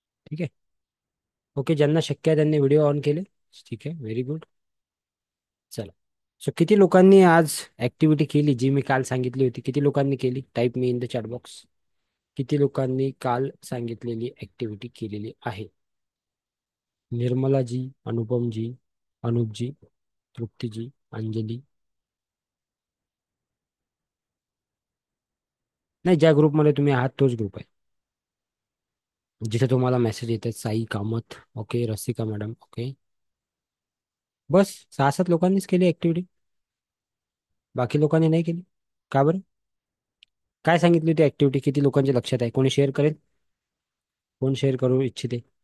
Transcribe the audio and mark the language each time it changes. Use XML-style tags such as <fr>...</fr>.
<mr>ठीक आहे. ओके, ज्यांना शक्य आहे त्यांनी व्हिडिओ ऑन केले. ठीक आहे,</mr> <en>Very good.</en> <mr>चला. सो किती लोकांनी आज ऍक्टिव्हिटी केली जी मी काल सांगितली होती? किती लोकांनी केली?</mr> <en>Type me in the chat box.</en> <mr>किती लोकांनी काल सांगितलेली ऍक्टिव्हिटी केलेली आहे? निर्मला जी, अनुपम जी, अनुप जी, तृप्ती जी, अंजली. नाही, ज्या ग्रुपमध्ये तुम्ही आहात तोच ग्रुप आहे जिथे तुम्हाला मेसेज येतात. Sai Kamat. Okay. Rasika madam. Okay. बस 6-7 लोकांनीच केली ऍक्टिव्हिटी. बाकी लोकांनी नाही केली. का बरं? काय सांगितली होती ऍक्टिव्हिटी? किती लोकांच्या लक्षात आहे? कोणी शेअर करेल? कोण शेअर करू इच्छिते?</mr>